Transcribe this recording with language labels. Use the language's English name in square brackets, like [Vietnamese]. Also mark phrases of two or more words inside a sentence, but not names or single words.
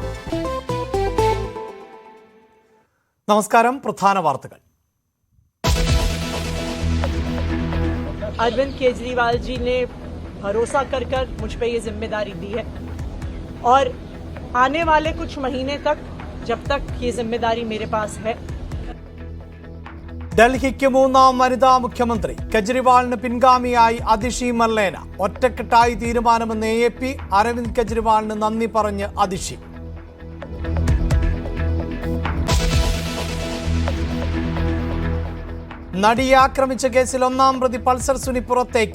[Malayalam] നമസ്കാരം. പ്രധാന വാർത്തകൾ. [Hindi] अरविंद केजरीवाल जी ने भरोसा कर मुझ पे ये जिम्मेदारी दी है और आने वाले कुछ महीने तक जब तक ये जिम्मेदारी मेरे पास है. [Malayalam] ഡൽഹിക്ക് മൂന്നാം വനിതാ മുഖ്യമന്ത്രി. കെജ്രിവാളിന് പിൻഗാമിയായി അതിഷി മർലേന. ഒറ്റക്കെട്ടായി തീരുമാനമെന്ന് AAP. അരവിന്ദ് കെജ്രിവാളിന് നന്ദി പറഞ്ഞ് അതിഷി. നടിയെ ആക്രമിച്ച കേസിൽ ഒന്നാം പ്രതി പൾസർ സുനി പുറത്തേക്ക്.